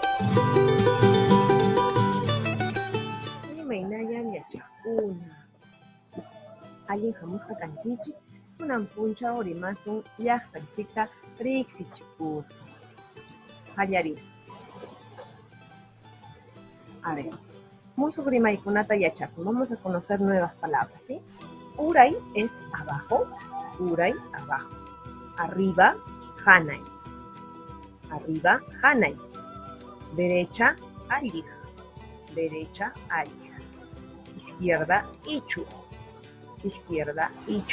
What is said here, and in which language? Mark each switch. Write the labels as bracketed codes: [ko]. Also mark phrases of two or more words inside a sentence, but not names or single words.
[qu] Imaynallan yachaqkuna. Allin hamusqa kankichik, kunan punchaw rimasun llaqtanchikta riqsichikusqa. Qallarisqa. [es] A ver, [qu] musuq rimaykunata yachakun. [es] Vamos a conocer nuevas palabras, ¿sí? Uray es abajo, uray, abajo. Arriba, hanay. Arriba, hanay. Derecha, allig. Derecha, allig. Izquierda, ichu. Izquierda, ichu.